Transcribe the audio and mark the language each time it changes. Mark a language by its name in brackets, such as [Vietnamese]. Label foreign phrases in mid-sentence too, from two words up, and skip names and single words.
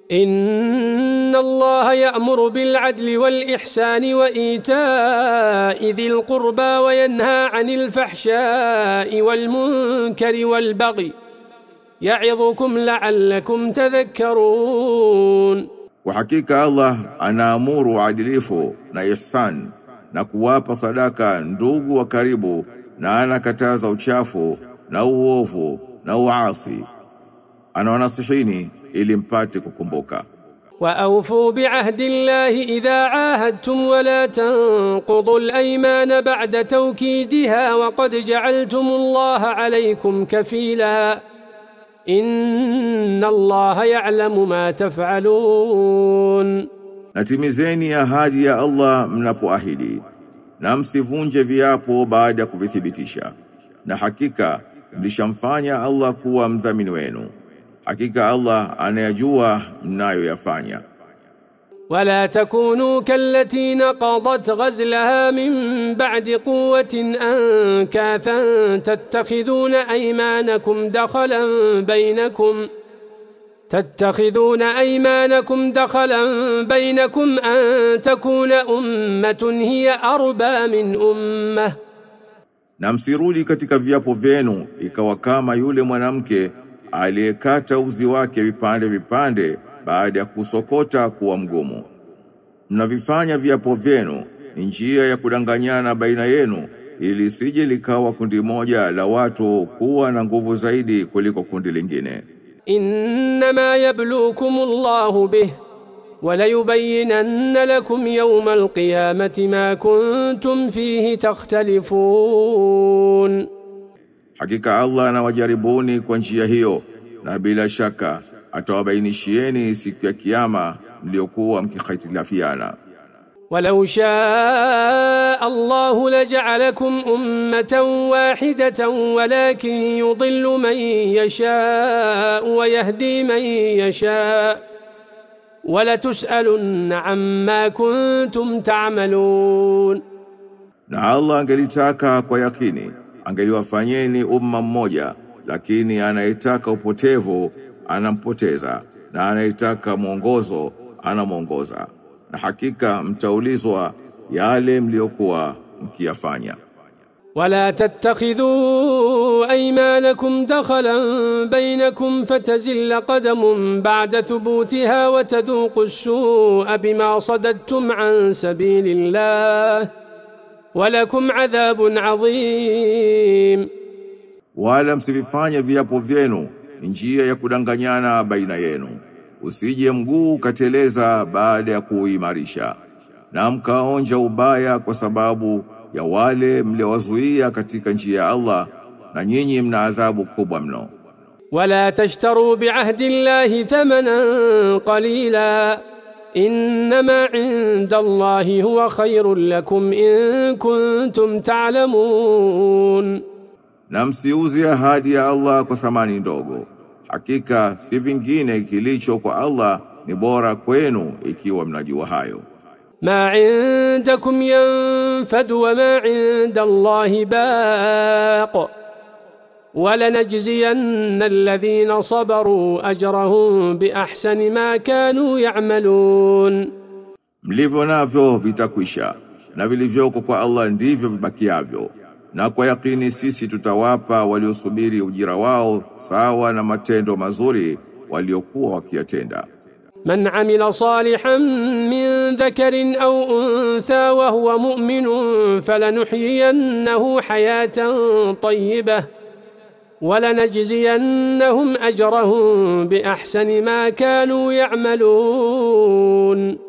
[Arabic] إن الله يأمر بالعدل والإحسان وإيتاء ذي القربى وينهى عن الفحشاء والمنكر والبغي يعظكم لعلكم تذكرون. [Swahili] Hakika Allah anaamuru adilifu na ihsan na kuwapa sadaka ndugu wa karibu, na anakataza uchafu na uovu na uasi. Anawanasihini ili mpate kukumbuka. [Arabic] وأوفوا بعهد الله إذا عاهدتم ولا تنقضوا الأيمان بعد توكيدها وقد جعلتم الله عليكم كفيلا إن الله يعلم ما تفعلون. [Swahili] Natimizeni ahadi ya Allah mnapoahidi, na msivunje viapo baada ya kuvithibitisha, na hakika mlishamfanya Allah kuwa mdhamini wenu. Hakika Allah anayajua mnayoyafanya. [Arabic] ولا تكونوا كالتي نقضت غزلها من بعد قوة أنكاثا تتخذون أيمانكم دخلا بينكم أن تكون أمة هي أربى من أمة. [Swahili] Na msirudi katika viapo vyenu ikawa kama yule mwanamke aliyekata uzi wake vipande vipande baada ya kusokota kuwa mgumu. Mnavifanya viapo vyenu ni njia ya kudanganyana baina yenu, ili sije likawa kundi moja la watu kuwa na nguvu zaidi kuliko kundi lingine. [Arabic] إنما يبلوكم الله به وليبينن لكم يوم القيامة ما كنتم فيه تختلفون. [Swahili] Hakika Allah anawajaribuni kwa njia hiyo, na bila shaka atawabainishieni siku ya kiyama mliokuwa mkikhitilafiana. [Arabic] ولو شاء الله لجعلكم أمة واحدة ولكن يضل من يشاء ويهدي من يشاء ولتسألن عما كنتم تعملون. [Swahili] Na Allah angelitaka kwa yakini angeliwafanyeni umma mmoja, lakini anayetaka upotevu anampoteza, na anayetaka mwongozo anamuongoza, na hakika mtaulizwa yale mliokuwa mkiyafanya. [Arabic] ولا تتخذوا أيمانكم دخلا بينكم فتزل قدم بعد ثبوتها وتذوقوا السوء بما صددتم عن سبيل الله ولكم عذاب عظيم. [Swahili] Wala msivifanye viapo vyenu njia ya kudanganyana baina yenu, usije mguu kateleza baada ya kuimarisha, na mkaonja ubaya kwa sababu ya wale mliowazuia katika njia ya Allah, na nyinyi mna adhabu kubwa mno. [Arabic] ولا تشتروا بعهد الله ثمنا قليلا إنما عند الله هو خير لكم إن كنتم تعلمون. [Swahili] Na msiuze ahadi ya Allah kwa thamani ndogo. Hakika si vingine kilicho kwa Allah ni bora kwenu ikiwa mnajua hayo. [Arabic] ما عندكم ينفد وما عند الله باق ولنجزين الذين صبروا أجرهم بأحسن ما كانوا يعملون. [Swahili] Mlivyo navyo vitakwisha, na vilivyoko kwa Allah ndivyo vibakiavyo, na kwa yakini sisi tutawapa waliosubiri ujira wao sawa na matendo mazuri waliokuwa wakiyatenda. [Arabic] من عمل صالحا من ذكر أو أنثى وهو مؤمن فلنحيينه حياة طيبة ولنجزينهم أجرهم بأحسن ما كانوا يعملون.